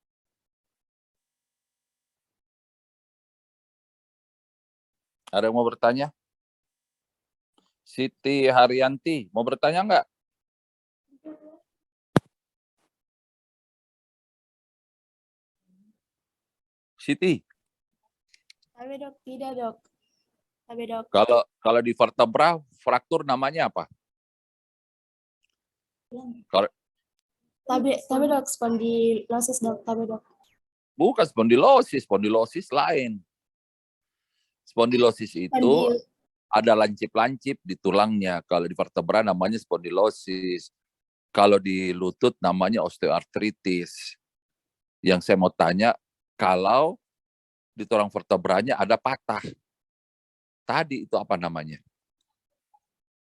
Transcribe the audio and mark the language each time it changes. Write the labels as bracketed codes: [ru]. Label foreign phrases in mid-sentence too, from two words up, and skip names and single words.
[id] Ada yang mau bertanya? Siti Haryanti, mau bertanya nggak? Siti, Tabe dok, tidak dok. Tabe dok. kalau di vertebra fraktur namanya apa? Tabe dok, spondilosis dok. Tabe dok. Bukan spondilosis, spondilosis lain. Spondilosis itu ada lancip-lancip di tulangnya. Kalau di vertebra namanya spondilosis. Kalau di lutut namanya osteoartritis. Yang saya mau tanya, kalau di tulang vertebranya ada patah, tadi itu apa namanya?